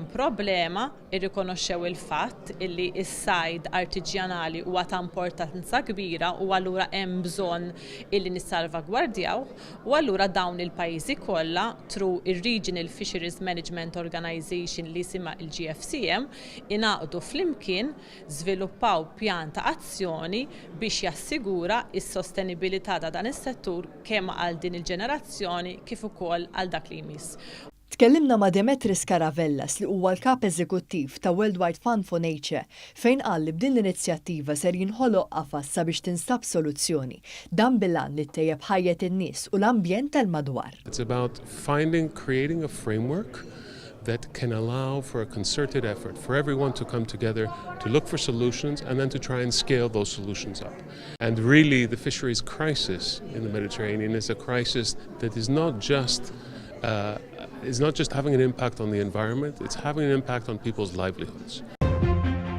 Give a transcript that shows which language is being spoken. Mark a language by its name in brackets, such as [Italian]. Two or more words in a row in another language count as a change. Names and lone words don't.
[Maltese] problema, irrikonoxxew il-fatt illi s-sajd artiġjanali huwa ta' importanza kbira u allura hemm bżonn illi nissalvagwardjaw u allura dawn il-pajjiżi kollha through ir-Regional Fisheries Management Organization li jisimha il-GFCM inaqdu flimkien żviluppaw pjan ta' azzjoni biex jassigura s-sostenibilità ta' dan is-settur kemm għal din il-ġenerazzjoni kif ukoll għal dak li jmiss. Tkellimna ma' Demetris Karavellas li huwa l-kap eżekuttiv ta' Worldwide Fund for Nature fejn qal li b'din l-inizjattiva ser jinħoloq qafas sabiex tinstab soluzzjoni dan bil-għan li ttejjeb ħajjet in-nies u l-ambjent tal-madwar. [English] It's about creating a framework that can allow for a concerted effort for everyone to come together to look for solutions and then to try and scale those solutions up. And really the fisheries crisis in the Mediterranean is a crisis that is not just having an impact on the environment, it's having an impact on people's livelihoods.